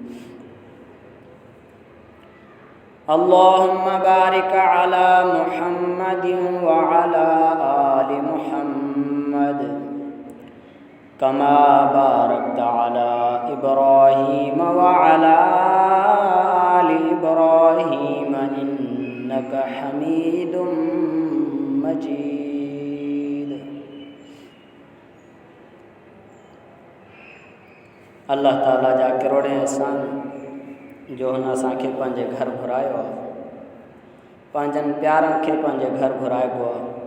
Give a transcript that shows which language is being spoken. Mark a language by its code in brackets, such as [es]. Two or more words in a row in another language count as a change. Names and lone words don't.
[ar] اللهم بارك على محمد وعلى آل محمد كما باركت على إبراهيم وعلى آل إبراهيم إنك حميد مجيد. [sd] अल्लाह ताला जा करोड़े एहसान जो हुन असांखे पंहिंजे घर घुरायो आहे, पंहिंजनि प्यारनि खे पंहिंजे घर घुराइबो आहे।